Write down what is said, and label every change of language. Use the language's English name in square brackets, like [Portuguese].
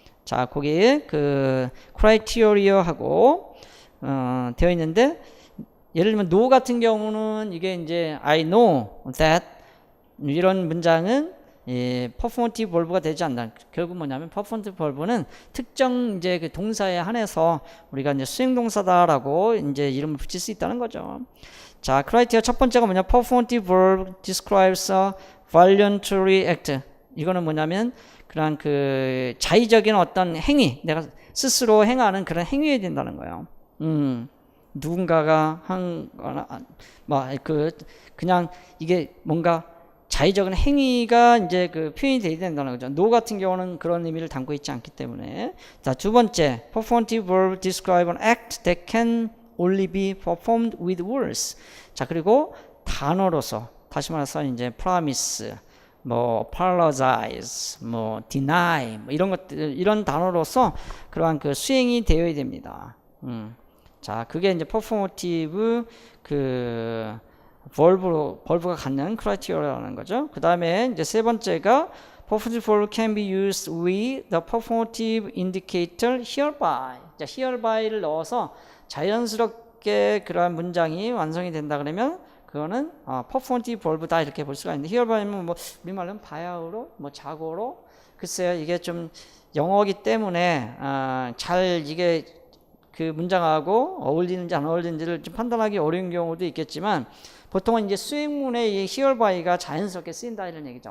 [Korean] 자, 거기 그 criteria하고 되어 있는데 예를 들면 no 같은 경우는 이게 이제 [English] I know that [Korean] 이런 문장은 performative verb가 되지 않는다. 결국 뭐냐면 performative verb는 특정 이제 그 동사에 한해서 우리가 이제 수행동사다라고 이제 이름을 붙일 수 있다는 거죠. 자, 크라이테리아 첫 번째가 뭐냐? [English] performative verb describes a voluntary act. [Korean] 이거는 뭐냐면 그런 그 자의적인 어떤 행위, 내가 스스로 행하는 그런 행위여야 된다는 거예요. 누군가가 한 거나 그냥 이게 뭔가 자의적인 행위가 이제 그 표현이 돼야 된다는 거죠. no 같은 경우는 그런 의미를 담고 있지 않기 때문에. 자, 두 번째, [English] performative verb describe an act that can only be performed with words. [Korean] 자, 그리고 단어로서 다시 말해서 이제 promise, 뭐 apologize, 뭐 deny, 뭐 이런 것들, 이런 단어로서 그러한 그 수행이 되어야 됩니다. 자, 그게 이제 performative 그 벌브가 갖는 크라이테리아라는 거죠. 그 다음에 이제 세 번째가 [English] performative verb can be used with the performative indicator hereby. [Korean] 자, herby를 넣어서 자연스럽게 그러한 문장이 완성이 된다 그러면 그거는 performative verb다 이렇게 볼 수가 있는데 herby는 뭐 우리말로는 바야흐로 뭐 자고로 글쎄요 이게 좀 영어이기 때문에 잘 이게 그 문장하고 어울리는지 안 어울리는지를 좀 판단하기 어려운 경우도 있겠지만 보통은 이제 수행문에 이 herby가 자연스럽게 쓰인다 이런 얘기죠.